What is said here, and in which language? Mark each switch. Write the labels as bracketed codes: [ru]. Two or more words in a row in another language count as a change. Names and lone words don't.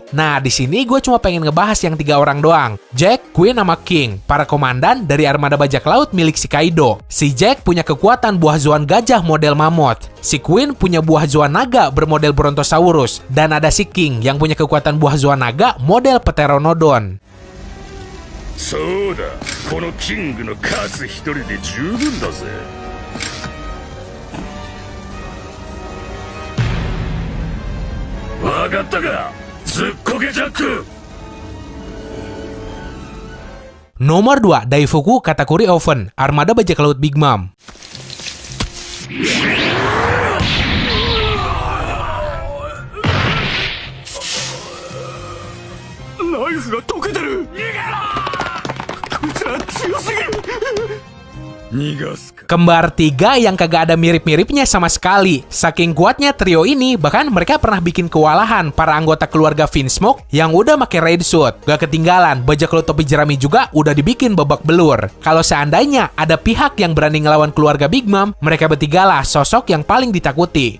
[id] Nah, di sini gue cuma pengen ngebahas yang 3 orang doang. Jack, Queen, sama King, para komandan dari armada bajak laut milik si Kaido. Si Jack punya kekuatan buah zoan gajah model mammoth. Si Queen punya buah zoan naga bermodel Brontosaurus. Dan ada si King yang punya kekuatan buah zoan naga model Pteranodon. [ja] そうだ、このキングの数一人で十分だぜ。わかったか、ずっこけジャック。 [id] Nomor 2, Daifuku Katakuri Oven, armada bajak laut Big Mom. [ja] ナイフが溶けてる。逃げろ。こいつら強すぎる。逃がすか。 [id] Kembar 3 yang kagak ada mirip-miripnya sama sekali. Saking kuatnya trio ini, bahkan mereka pernah bikin kewalahan para anggota keluarga Vinsmoke yang udah pakai [en] raid suit. [id] Gak ketinggalan, bajak laut topi jerami juga udah dibikin babak belur. Kalau seandainya ada pihak yang berani ngelawan keluarga Big Mom, mereka bertigalah sosok yang paling ditakuti.